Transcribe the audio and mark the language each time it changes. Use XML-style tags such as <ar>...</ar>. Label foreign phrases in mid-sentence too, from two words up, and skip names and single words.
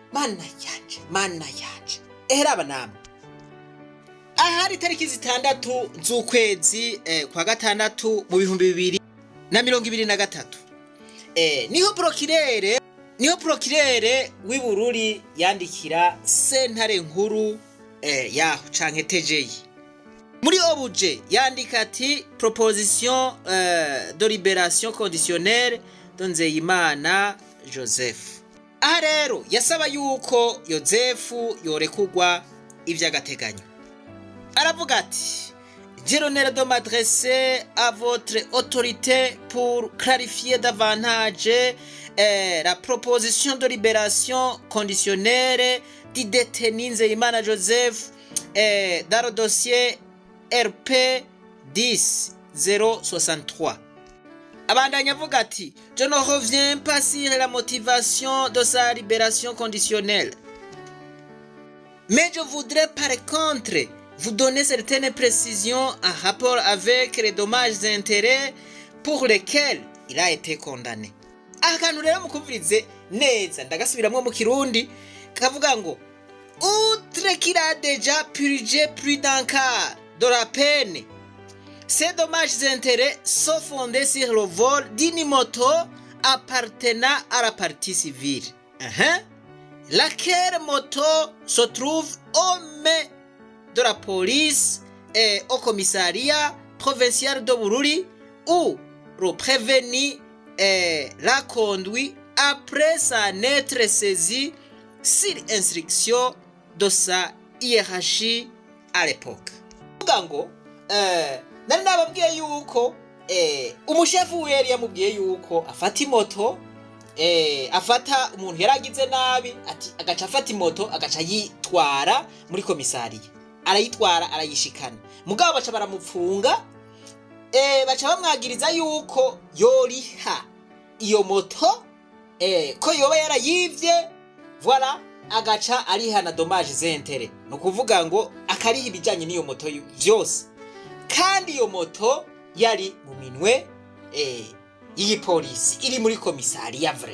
<rn>Mana yanje eheraba namwe. Ahari tariki 6 z'ukwezi kwa gatandatu mu 2023 niho procureur w'Ibururi yandikira sentare nkuru yaho canke TGI. Muri obuje yandika ati</rn> <fr>proposition de libération conditionnelle de Nzeyimana Joseph.</fr> <rn>Aha rero yasaba yuko Yozefu yorekugwa ivy'agateganyo. Aravuga ati:</rn> <fr>je l'honneur de m'adresser à votre autorité pour clarifier davantage la proposition de libération conditionnelle du détenu Nzeyimana Joseph dans le dossier RP 10-063.</fr> <rn>Abandanya avuga ati:</rn> <fr>je ne reviens pas sur la motivation de sa libération conditionnelle, mais je voudrais par contre vous donner certaines précisions en rapport avec les dommages et intérêts pour lesquels il a été condamné.</fr> <rn>Akantu rero mukuvirize neza, ndagasubiramwe mu Kirundi kavuga ngo:</rn> <fr>outre qu'il a déjà purgé plus d'un quart de la peine, ces dommages et intérêts sont fondés sur le vol d'une moto appartenant à la partie civile, laquelle moto se trouve aux mains de la police et au commissariat provincial de Bururi, où le prévenu l'a conduit après s'en être saisi sur instruction de sa hiérarchie à l'époque.</fr> <rn>Ngo nari nababwiye yuko umushefu we yari yamubwiye yuko afata imoto afata umuntu yaragize nabi ati agaca afata imoto agaca yitwara muri komisariya, arayitwara arayishikana, mugabo baca baramupfunga, baca bamwagiriza yuko yoriha iyo moto ko yoba yarayivye, voilà, agaca arihana dommage z'intérêt, no kuvuga ngo akariha ibijanye n'iyo moto vyose, kandi iyo moto yari mu minwe y'igipolisi iri muri komisariya vrai.</rn>